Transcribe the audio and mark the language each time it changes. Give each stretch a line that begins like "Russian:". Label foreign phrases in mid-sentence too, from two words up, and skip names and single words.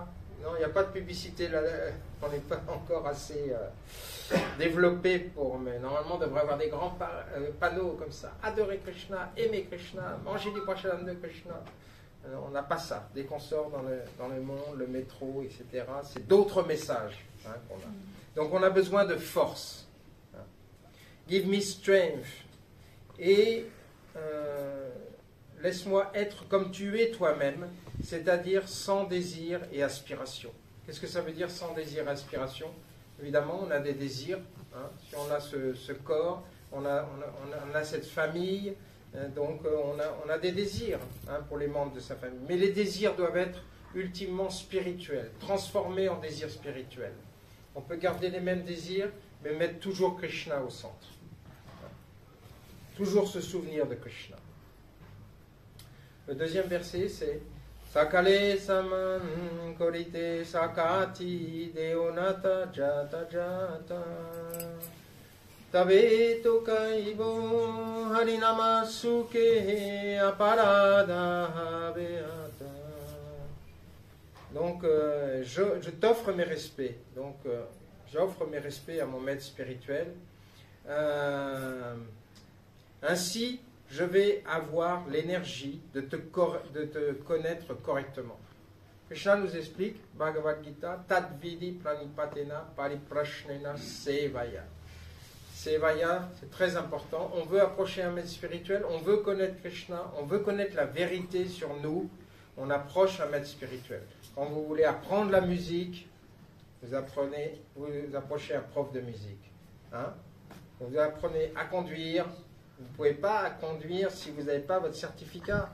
French: Non, il n'y a pas de publicité là. On n'est pas encore assez développé pour. Mais normalement, on devrait avoir des grands panneaux comme ça. Adorer Krishna, aimer Krishna, manger du prasadam de Krishna. On n'a pas ça. Dès qu'on sort dans le monde, le métro, etc., c'est d'autres messages qu'on a. Donc on a besoin de force.
English: Give me strength.
French: Et laisse-moi être comme tu es toi-même, c'est-à-dire sans désir et aspiration. Qu'est-ce que ça veut dire sans désir et aspiration? Évidemment, on a des désirs. Si on a ce corps, on a cette famille, donc on a des désirs pour les membres de sa famille. Mais les désirs doivent être ultimement spirituels, transformés en désirs spirituels. On peut garder les mêmes désirs, mais mettre toujours Krishna au centre. Toujours se souvenir de Krishna. Le deuxième verset, c'est
Bangla: সকলে সম্মান করিতে শকতি দেহ নাথ যথা যথা তবে তো গাইব হরিনাম সুখে অপরাধ ঘুচিবে.
French: Donc, je t'offre mes respects. Donc, j'offre mes respects à mon maître spirituel. Ainsi, je vais avoir l'énergie de te connaître correctement. Krishna nous explique,
Sanskrit: Bhagavad Gita, तद्विद्धि प्रणिपातेन परिप्रश्नेन सेवया.
French: Sevaya, c'est très important. On veut approcher un maître spirituel, on veut connaître Krishna, on veut connaître la vérité sur nous. On approche un maître spirituel. Quand vous voulez apprendre la musique, vous approchez un prof de musique. Vous apprenez à conduire. Vous ne pouvez pas conduire si vous n'avez pas votre certificat.